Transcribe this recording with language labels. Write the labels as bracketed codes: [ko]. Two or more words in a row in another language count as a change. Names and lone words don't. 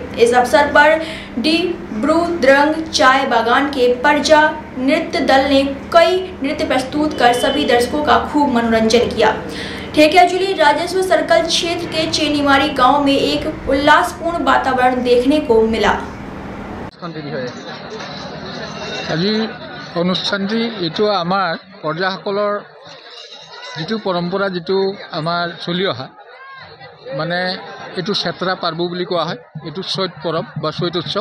[hi] इस अवसर पर डिब्रूगढ़ चाय बागान के परजा नृत्य दल ने कई नृत्य प्रस्तुत कर सभी दर्शकों का खूब मनोरंजन किया। ठेकियाजुली राजस्व सर्कल क्षेत्र के चेनीमारी गांव में एक उल्लासपूर्ण वातावरण देखने को मिला। [as] অনুষ্ঠানটি এইটো আমাৰ প্ৰজাসকলৰ যিটো পৰম্পৰা যিটো আমাৰ চলি অহা মানে এইটো চেত্ৰা পাৰ্ব বুলি কোৱা হয়। এইটো চৈত পৰব বা চৈত উৎসৱ।